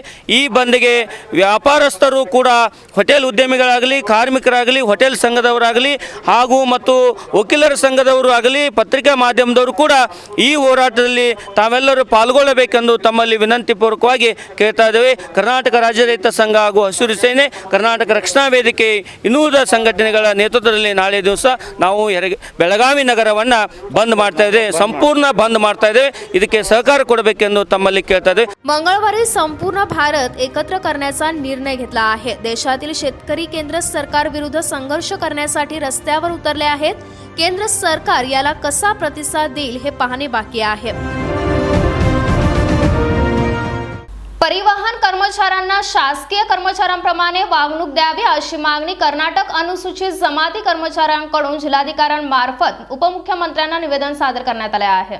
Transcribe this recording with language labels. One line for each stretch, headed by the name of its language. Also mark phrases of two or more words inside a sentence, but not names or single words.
Kannada: ಈ ಬಂದ್ಗೆ ವ್ಯಾಪಾರಸ್ಥರು ಕೂಡ, ಹೋಟೆಲ್ ಉದ್ಯಮಿಗಳಾಗಲಿ, ಕಾರ್ಮಿಕರಾಗಲಿ, ಹೋಟೆಲ್ ಸಂಘದವರಾಗಲಿ ಹಾಗೂ ಮತ್ತು ವಕೀಲರ ಸಂಘದವರು ಆಗಲಿ, ಪತ್ರಿಕಾ ಮಾಧ್ಯಮದವರು ಕೂಡ ಈ ಹೋರಾಟದಲ್ಲಿ ತಾವೆಲ್ಲರೂ ಪಾಲ್ಗೊಳ್ಳಬೇಕೆಂದು ತಮ್ಮಲ್ಲಿ ವಿನಂತಿಪೂರ್ವಕವಾಗಿ ಕೇಳ್ತಾ ಇದ್ದೇವೆ. ಕರ್ನಾಟಕ ರಾಜ್ಯ ರೈತ ಸಂಘ ಹಾಗೂ ಹಸಿರು ಸೇನೆ, ಕರ್ನಾಟಕ ರಕ್ಷಣಾ ವೇದಿಕೆ ಇನ್ನೂರ ಸಂಘಟನೆಗಳ ನೇತೃತ್ವದಲ್ಲಿ ನಾಳೆ ದಿವಸ ನಾವು ಬೆಳಗಾವಿ ನಗರವನ್ನು ಬಂದ್ ಮಾಡ್ತಾ ಇದ್ದೇವೆ, ಸಂಪೂರ್ಣ ಬಂದ್ ಮಾಡ್ತಾ ಇದ್ದೇವೆ. ಇದಕ್ಕೆ ಸಹಕಾರ ಕೊಡಬೇಕೆಂದು ತಮ್ಮಲ್ಲಿ ಕೇಳ್ತಾ ಇದ್ದೇವೆ.
Marathi: मंगळवारी संपूर्ण भारत एकत्र करण्याचा निर्णय घेतला आहे. देशातील शेतकरी केंद्र सरकार विरुद्ध संघर्ष करण्यासाठी रस्त्यावर उतरले आहेत. केंद्र सरकार याला कसा प्रतिसाद देईल हे पाहणे बाकी आहे. परिवहन कर्मचाऱ्यांना शासकीय कर्मचाऱ्यांप्रमाणे वागणूक द्यावी अशी मागणी कर्नाटक अनुसूचित जमाती कर्मचाऱ्यांकडून जिल्हाधिकाऱ्यांमार्फत उपमुख्यमंत्र्यांना निवेदन सादर करण्यात आले आहे.